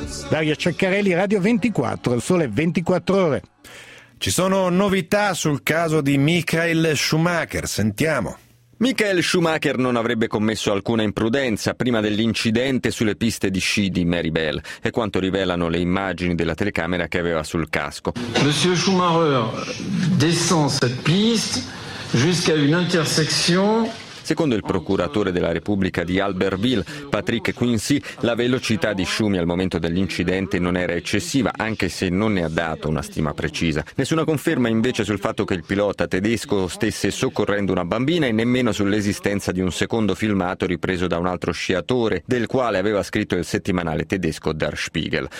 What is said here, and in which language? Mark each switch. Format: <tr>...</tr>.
<it>Dario Ceccarelli, Radio 24, il sole 24 ore. Ci sono novità sul caso di Michael Schumacher, sentiamo. Michael Schumacher non avrebbe commesso alcuna imprudenza prima dell'incidente sulle piste di sci di Méribel, è quanto rivelano le immagini della telecamera che aveva sul casco.</it> <fr>Monsieur Schumacher descend cette piste jusqu'à une intersection.</fr> <it>Secondo il procuratore della Repubblica di Albertville, Patrick Quincy, la velocità di Schumi al momento dell'incidente non era eccessiva, anche se non ne ha dato una stima precisa. Nessuna conferma invece sul fatto che il pilota tedesco stesse soccorrendo una bambina e nemmeno sull'esistenza di un secondo filmato ripreso da un altro sciatore, del quale aveva scritto il settimanale tedesco Der Spiegel.</it>